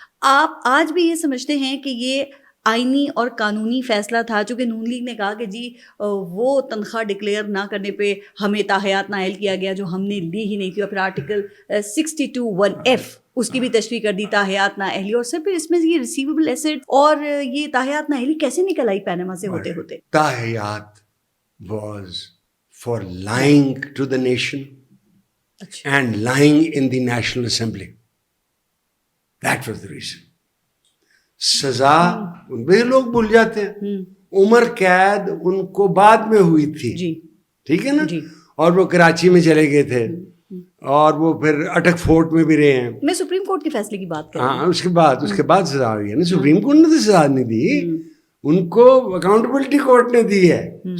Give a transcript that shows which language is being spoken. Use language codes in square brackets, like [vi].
[ur] آپ آج بھی یہ سمجھتے ہیں کہ یہ آئینی اور قانونی فیصلہ تھا, چونکہ نون لیگ نے کہا کہ جی وہ تنخواہ ڈکلیئر نہ کرنے پہ ہمیں تاحیات نائل کیا گیا جو ہم نے لی ہی نہیں تھی, اور پھر آرٹیکل 62(1)(f) اس کی بھی تشریح کر دی, تاحیات نااہلی. اور سر پھر اس میں یہ ریسیویبل ایسٹ اور یہ تاحیات نااہلی کیسے نکل آئی پاناما سے ہوتے ہوتے؟ [en] تاحیات was for lying to the nation and lying in the National Assembly. That was the reason. [ur] سزا ان پہ لوگ بھول جاتے ہیں, عمر قید ان کو بعد میں ہوئی تھی, ٹھیک ہے نا, اور وہ کراچی میں چلے گئے تھے اور وہ پھر اٹک فورٹ میں بھی رہے ہیں. میں سپریم کورٹ کے فیصلے کی بات کر رہی ہوں. ہاں اس کے بعد سزا ہوئی ہے نا. سپریم کورٹ نے تو سزا نہیں دی, ان کو اکاؤنٹیبلٹی کورٹ نے دی ہے.